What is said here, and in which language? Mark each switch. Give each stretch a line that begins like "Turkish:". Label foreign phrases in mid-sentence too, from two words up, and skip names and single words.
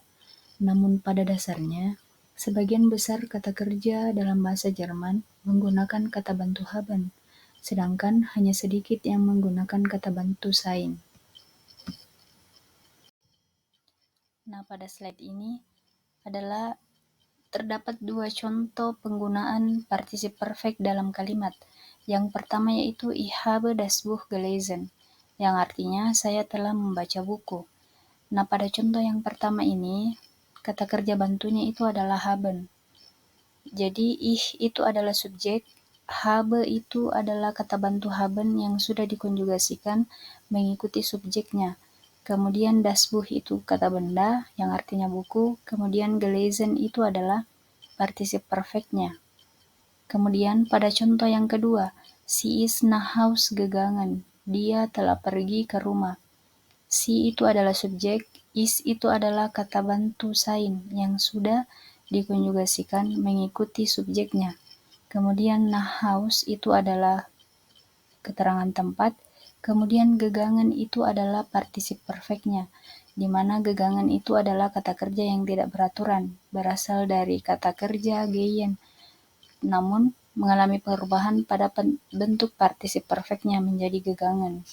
Indonesian: Namun pada dasarnya, sebagian besar kata kerja dalam bahasa Jerman menggunakan kata bantu haben, sedangkan hanya sedikit yang menggunakan kata bantu sein. Nah, pada slide ini adalah Terdapat dua contoh penggunaan partisip perfect dalam kalimat. Yang pertama yaitu
German: ich habe das Buch gelesen,
Indonesian: yang artinya saya telah membaca buku. Nah, pada contoh yang pertama ini, kata kerja bantunya itu adalah haben. Jadi ich itu adalah subjek, habe itu adalah kata bantu haben yang sudah dikonjugasikan mengikuti subjeknya. Kemudian
German: das Buch
Indonesian: itu kata benda yang artinya buku, kemudian gelesen itu adalah partisip perfectnya. Kemudian pada contoh yang kedua,
German: sie ist nach Haus gegangen,
Indonesian: dia telah pergi ke rumah. Si itu adalah subjek, is itu adalah kata bantu sein yang sudah dikonjugasikan mengikuti subjeknya. Kemudian
German: nach Haus
Indonesian: itu adalah keterangan tempat, kemudian gegangen itu adalah partisip perfectnya, di mana gegangen itu adalah kata kerja yang tidak beraturan, berasal dari kata kerja gehen, namun mengalami perubahan pada bentuk partisip perfectnya menjadi gegangen.